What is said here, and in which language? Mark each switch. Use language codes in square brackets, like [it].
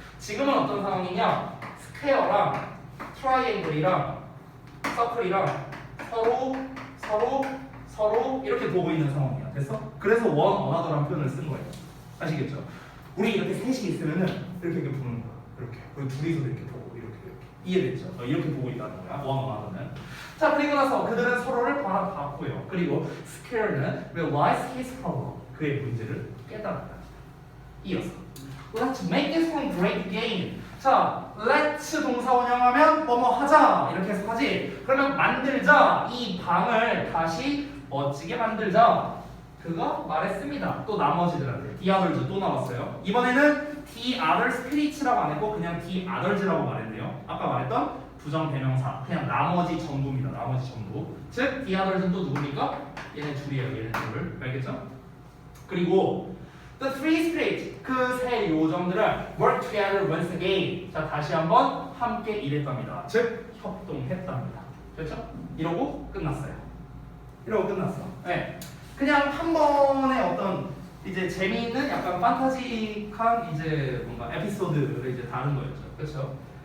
[ko] 지금은 어떤 상황이냐? 스퀘어랑 트라이앵글이랑 서클이랑 서로 서로 이렇게 보고 있는 상황이야. 됐어? 그래서 원 어나더라는 표현을 쓴 거예요. 아시겠죠? 우리 이렇게 셋이 있으면은 이렇게 보는 거야. 이렇게. 그리고 둘이서도 이렇게 보고 이렇게. 이해됐죠? 이렇게 보고 있다는 거야. 원 어나더는. 자, 그리고 나서 그들은 서로를 바라봤고요. 그리고 [en] scared는 realize his problem. [ko] 그의 문제를 깨달았다. 이어서 [en] Let's make this one great again. [ko] 자, let's 동사 원형하면 뭐뭐 하자 이렇게 해서 하지. 그러면 만들자. 이 방을 다시 멋지게 만들자. 그거 말했습니다. 또 나머지들한테 the others 또 나왔어요. 이번에는 the other spirits라고 안 했고 그냥 the others라고 말했네요. 아까 말했던 부정 대명사 그냥 나머지 전부입니다. 나머지 전부. 즉 the others는 또 누굽니까? 얘네 둘이에요. 얘네 둘. 알겠죠? 그리고 [en] the three spirits [ko] 그 세 요정들은 [en] work together once again. [ko] 자, 다시 한번 함께 일했답니다. 즉 협동했답니다. 그렇죠? 이러고 끝났어요. 이러고 끝났어. 네. 그냥 한 번의 어떤 이제 재미있는 약간 판타지한 이제 뭔가 에피소드를 이제 다룬 거였죠. 그렇죠?